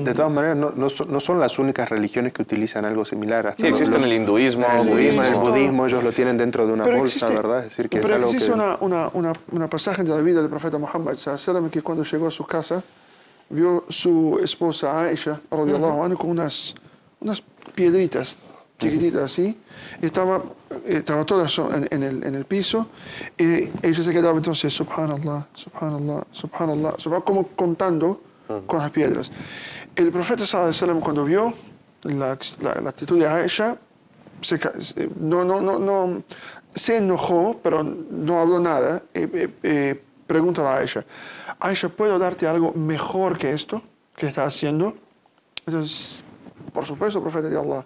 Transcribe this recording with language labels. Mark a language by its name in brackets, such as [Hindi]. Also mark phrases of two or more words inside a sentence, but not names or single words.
[Spanish] De todas maneras, no son las únicas religiones que utilizan algo similar. Sí, existen el hinduismo, el budismo, ellos lo tienen dentro de una bolsa, ¿verdad? Es decir, que pero es algo existe que... una pasaje de la vida del profeta Muhammad, que cuando llegó a su casa, vio su esposa Aisha, [Arabic] رضي الله عنها, [Spanish] con unas piedritas chiquititas así, estaba todas en el piso, y ella se quedaba entonces, [Arabic] سبحان الله، سبحان الله، سبحان الله, [Spanish] como contando con las piedras. El profeta [Arabic] صلى الله عليه وسلم, [Spanish] cuando vio la actitud de Aisha, se enojó, pero no habló nada. Pregunta a Aisha, Aisha, ¿puedo darte algo mejor que esto que está haciendo? Entonces, por supuesto, profeta de Allah.